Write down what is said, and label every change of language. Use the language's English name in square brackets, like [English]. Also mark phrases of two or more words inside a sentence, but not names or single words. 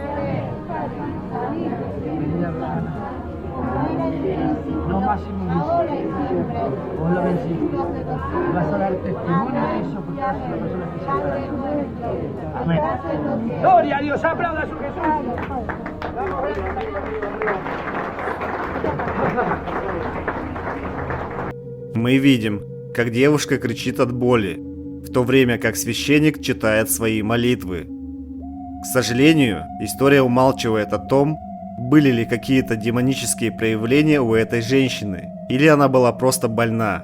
[Spanish] No más inmundicia. Vos lo venciste. Vas a dar testimonio de eso porque vas a ser una persona especial. Amén. Gloria a Dios. Aplauda a su Jesús. [Russian] Мы видим, как девушка кричит от боли, в то время как священник читает свои молитвы. К сожалению, история умалчивает о том, были ли какие-то демонические проявления у этой женщины, или она была просто больна.